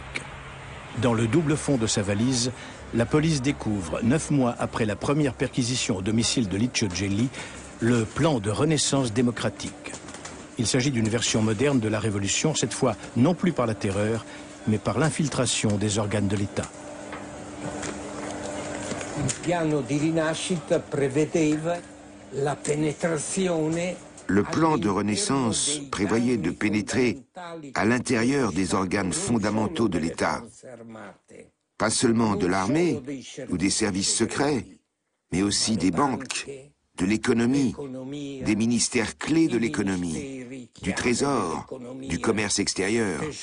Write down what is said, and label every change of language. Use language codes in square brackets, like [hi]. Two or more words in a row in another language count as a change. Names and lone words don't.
[fr] Dans le double fond de sa valise, la police découvre, 9 mois après la première perquisition au domicile de Licio Gelli, le plan de renaissance démocratique. Il s'agit d'une version moderne de la révolution, cette fois non plus par la terreur, mais par l'infiltration des organes de l'État. [it] Il piano di rinascita prevedeva la penetrazione [fr] Le plan de renaissance prévoyait de pénétrer à l'intérieur des organes fondamentaux de l'État, pas seulement de l'armée ou des services secrets, mais aussi des banques, de l'économie, des ministères clés de l'économie, du trésor, du commerce extérieur.